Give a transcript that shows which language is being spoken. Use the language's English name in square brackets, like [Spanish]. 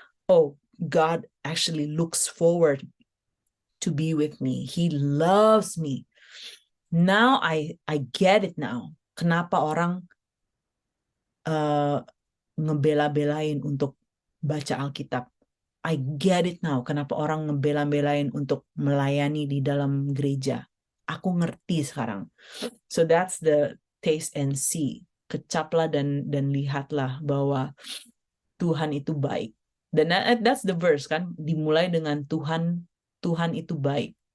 [English] Oh, God actually looks forward to be with me. He loves me. Now I get it now. [Indonesian] Kenapa orang ngebela-belain untuk baca Alkitab. [English] I get it now. [Indonesian] Kenapa orang ngebela-belain untuk melayani di dalam gereja. Aku ngerti sekarang. [English] So that's the taste and see. [Indonesian] Kecaplah dan lihatlah bahwa Tuhan itu baik. Dan [English] that's the verse [Indonesian] kan. Dimulai dengan Tuhan itu baik.